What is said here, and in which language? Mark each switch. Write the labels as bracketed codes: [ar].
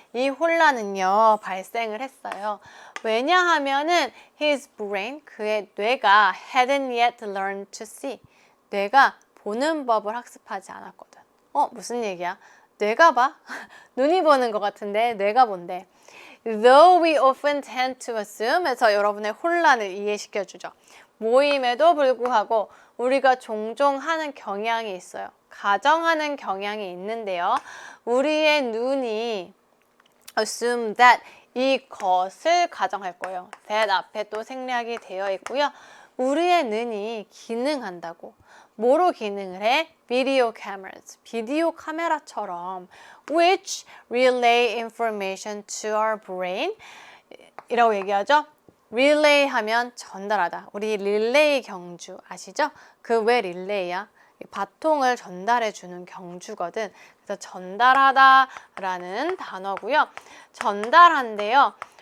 [ko] 이 혼란은요 발생을 했어요. 왜냐하면은 his brain, 그의 뇌가 [en] hadn't yet learned to see, [ko] 뇌가 보는 법을 학습하지 않았거든. 무슨 얘기야? 뇌가 봐? 눈이 보는 것 같은데 뇌가 본대. [en] Though we often tend to assume, [ko] 해서 여러분의 혼란을 이해시켜주죠. 모임에도 불구하고 우리가 종종 하는 경향이 있어요. 가정하는 경향이 있는데요. 우리의 눈이 [en] assume that, [ko] 이것을 가정할 거예요. that 앞에 또 생략이 되어 있고요. 우리의 눈이 기능한다고. 뭐로 기능을 해? [en] Video cameras, [ko] 비디오 카메라처럼 [en] which relay information to our brain [ko] 이라고 얘기하죠. relay 하면 전달하다. 우리 릴레이 경주 아시죠? 그 왜 릴레이야? 바통을 전달해 주는 경주거든. 그래서 전달하다라는 단어고요. 전달한대요.